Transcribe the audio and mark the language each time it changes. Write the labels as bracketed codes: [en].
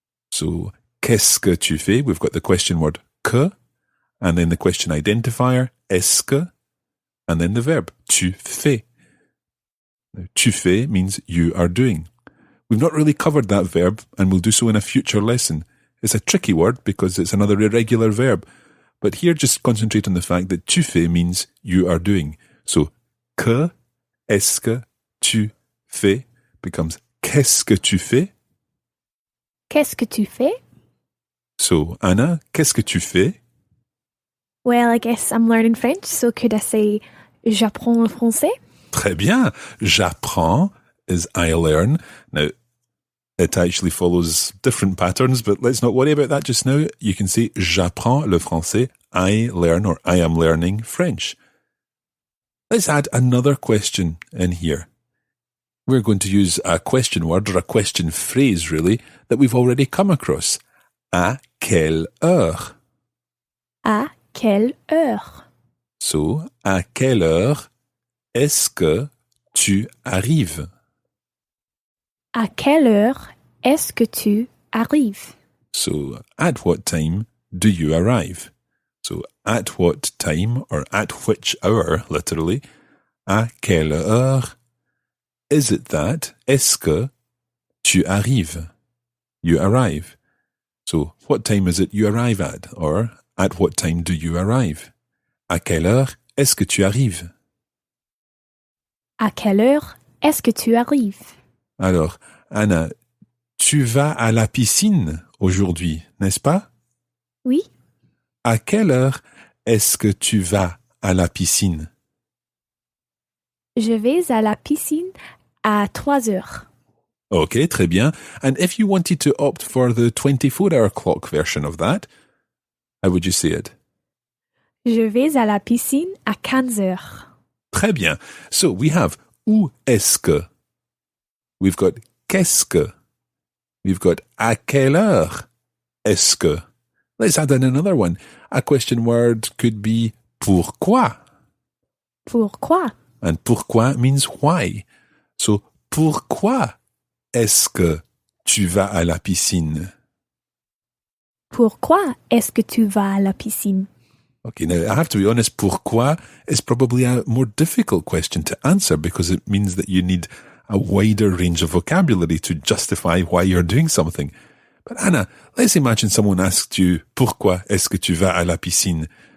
[en] So, [fr] qu'est-ce que tu fais? [en] We've got the question word que, and then the question identifier, est-ce que, and then the verb, tu fais. Now, [fr] tu fais [en] means you are doing. We've not really covered that verb, and we'll do so in a future lesson. It's a tricky word because it's another irregular verb. But here, just concentrate on the fact that [fr] tu fais [en] means you are doing. [fr] So, que, est-ce que, tu fais becomes qu'est-ce que tu fais? Qu'est-ce que tu fais? So, Anna, qu'est-ce que tu fais? [en] Well, I guess I'm learning French, so could I say [fr] j'apprends le français? Très bien. J'apprends [en] is I learn. Now, it actually follows different patterns, but let's not worry about that just now. You can say [fr] j'apprends le français, [en] I learn or I am learning French. Let's add another question in here. We're going to use a question word or a question phrase, really, that we've already come across. [fr] À quelle heure? À quelle heure? So, à quelle heure est-ce que tu arrives? À quelle heure est-ce que tu arrives? [en] So, at what time do you arrive? So, at what time, or at which hour, literally, [fr] à quelle heure [en] is it that, [fr] est-ce que tu arrives? [en] You arrive. So, what time is it you arrive at? Or, at what time do you arrive? [fr] À quelle heure est-ce que tu arrives? À quelle heure est-ce que tu arrives? Alors, Anna, tu vas à la piscine aujourd'hui, n'est-ce pas? Oui. À quelle heure est-ce que tu vas à la piscine? Je vais à la piscine à 3 heures. Okay, très bien. [en] And if you wanted to opt for the 24-hour clock version of that, how would you say it? [fr] Je vais à la piscine à 15 heures. Très bien. [en] So we have [fr] où est-ce que. [en] We've got [fr] qu'est-ce que. [en] We've got [fr] à quelle heure est-ce que. [en] Let's add in another one. A question word could be pourquoi. [fr] Pourquoi? [en] And pourquoi means why. [fr] So pourquoi est-ce que tu vas à la piscine? Pourquoi est-ce que tu vas à la piscine? [en] Okay, now I have to be honest, pourquoi is probably a more difficult question to answer because it means that you need a wider range of vocabulary to justify why you're doing something. But Anna, let's imagine someone asked you, [fr] pourquoi est-ce que tu vas à la piscine?